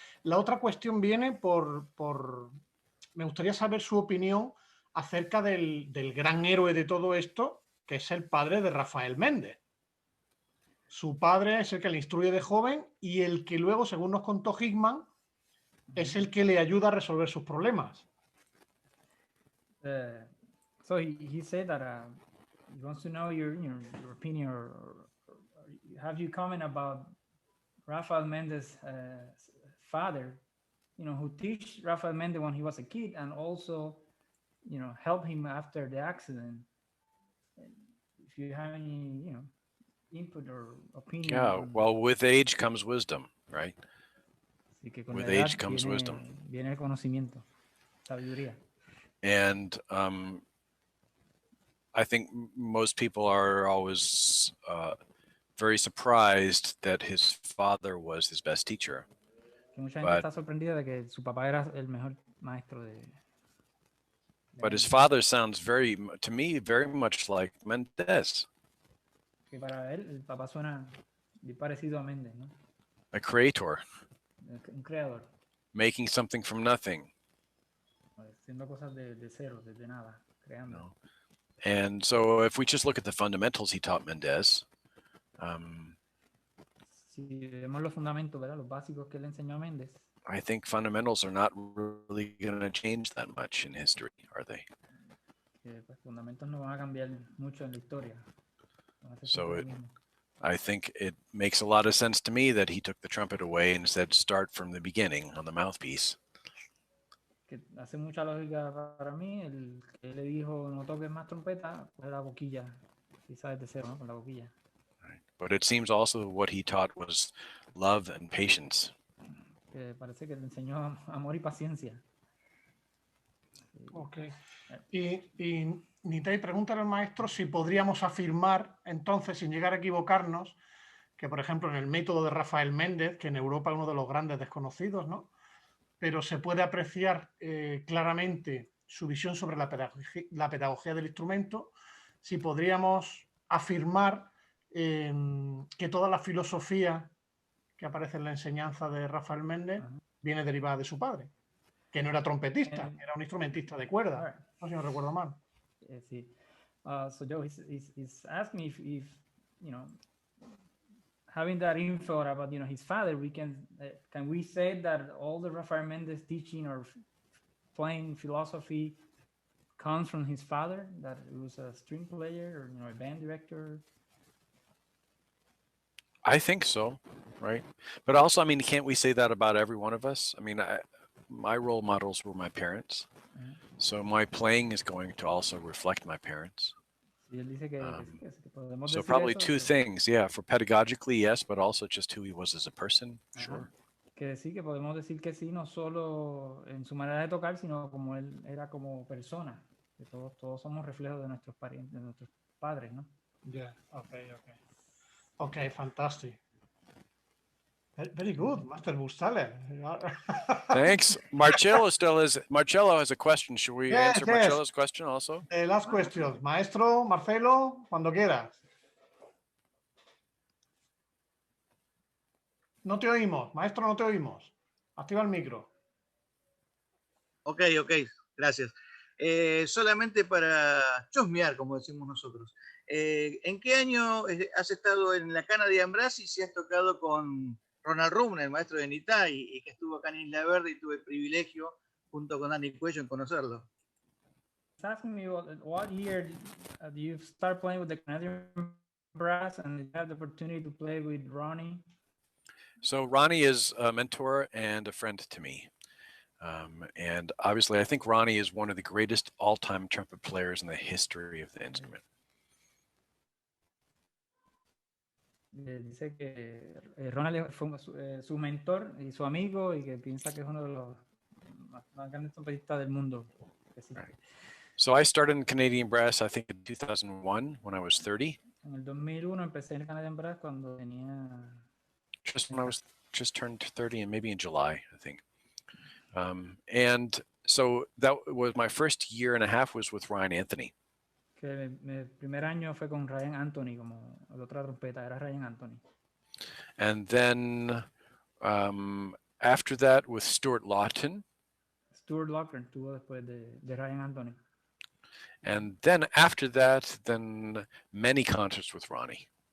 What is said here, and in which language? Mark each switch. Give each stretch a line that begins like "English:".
Spanish: La otra cuestión viene por me gustaría saber su opinión acerca del gran héroe de todo esto, que es el padre de Rafael Méndez. Su padre es el que le instruye de joven y el que luego, según nos contó Hickman, es el que le ayuda a resolver sus problemas.
English: So he said that he wants to know your opinion or have you comment about Rafael Mendez's father, who teach Rafael Mendez when he was a kid and also, help him after the accident. If you have any, input or opinion. Yeah, well, with age comes wisdom, right? With age comes wisdom.
Spanish: Viene el conocimiento, sabiduría.
English: And I think most people are always very surprised that his father was his best teacher.
Spanish: Que mucha gente está sorprendida de que su papá era el mejor maestro de
English: But his father sounds to me, very much like Mendez.
Spanish: Que para él, el papá suena muy parecido a Méndez, ¿no?
English: A creator.
Spanish: Un creador.
English: Making something from nothing.
Spanish: Haciendo cosas de cero, desde nada, creando.
English: No. And so if we just look at the fundamentals he taught Mendez.
Spanish: Si vemos los fundamentos, ¿verdad? Los básicos que le enseñó a Méndez.
English: I think fundamentals are not really going to change that much in history, are they?
Spanish: Pues fundamentos no van a cambiar mucho en la historia.
English: So I think it makes a lot of sense to me that he took the trumpet away and said start from the beginning on the mouthpiece.
Spanish: Que hace mucha lógica para mí, el que le dijo no toques más trompeta, pues la boquilla, si sabes de cero, ¿no? Con la boquilla.
English: Right. But it seems also what he taught was love and patience.
Spanish: Que parece que le enseñó amor y paciencia.
English: Okay.
Spanish: Y Nitei, pregúntale al maestro si podríamos afirmar, entonces, sin llegar a equivocarnos, que, por ejemplo, en el método de Rafael Méndez, que en Europa es uno de los grandes desconocidos, ¿no? Pero se puede apreciar claramente su visión sobre la pedagogía del instrumento, si podríamos afirmar que toda la filosofía que aparece en la enseñanza de Rafael Méndez viene derivada de su padre, que no era trompetista, era un instrumentista de cuerda, no sé si no recuerdo mal. Sí.
English: So Joe, he's asking me if having that info about his father, we can we say that all the Rafael Méndez teaching or playing philosophy comes from his father, that he was a string player or a band director? I think so, right? But also, I mean, can't we say that about every one of us? I mean, my role models were my parents, so my playing is going to also reflect my parents.
Spanish: Y él dice que podemos
English: So
Spanish: decir
English: probably
Spanish: eso,
English: two things, yeah, for pedagogically, yes, but also just who he was as a person, sure.
Spanish: que sí, que podemos decir que sí, no solo en su manera de tocar, sino como él era como persona, que todos somos reflejos de nuestros parientes, de nuestros padres, ¿no?
English: Yeah, okay. Okay, fantastic. Very good, Master Burgstaller. Thanks. Marcello has a question. Should we answer Marcello's question also? Last question.
Spanish: Maestro, Marcelo, cuando quieras. No te oímos, maestro, no te oímos. Activa el micro. Ok, gracias. Solamente para chusmear, como decimos nosotros. ¿En qué año has estado en la cana de Ambras y si has tocado con Ronald Rumner, el maestro de Nitá, y que estuvo acá en Isla Verde y tuve el privilegio, junto con Andy Cuello, en conocerlo?
English: He's asking me what year do you start playing with the Canadian brass and you have the opportunity to play with Ronnie? So Ronnie is a mentor and a friend to me. And obviously, I think Ronnie is one of the greatest all-time trumpet players in the history of the instrument.
Spanish: Dice que Ronald fue su mentor y su amigo y que piensa que es uno de los más grandes trompetistas del mundo.
English: Right. So I started in Canadian brass, I think, in 2001 when I was 30.
Spanish: En el 2001 empecé en el Canadian brass cuando tenía...
English: Just when I was turned 30, and maybe in July, I think. And so that was my first year and a half was with Ryan Anthony.
Spanish: Que mi primer año fue con Ryan Anthony, como la otra trompeta era Ryan Anthony.
English: And then after that with Stuart Lawton.
Spanish: Stuart Lawton tuvo después de Ryan Anthony.
English: And then after that, then many concerts with Ronnie.